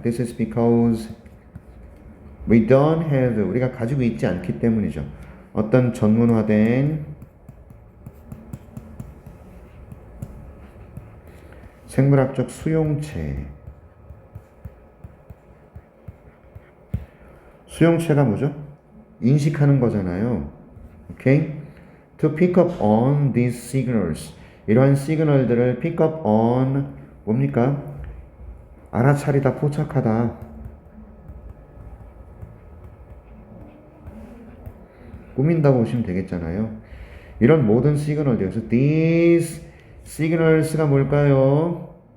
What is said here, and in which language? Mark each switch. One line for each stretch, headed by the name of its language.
English: This is because we don't have,
Korean: 우리가 가지고 있지 않기 때문이죠. 어떤 전문화된 생물학적 수용체. 수용체가 뭐죠? 인식하는 거잖아요. 오케이?
English: To pick up on these signals.
Korean: 이러한 시그널들을
English: pick up on
Korean: 뭡니까? 알아차리다, 포착하다. 꾸민다고 보시면 되겠잖아요. 이런 모든 시그널들. 그래서
English: these signals
Korean: 가 뭘까요?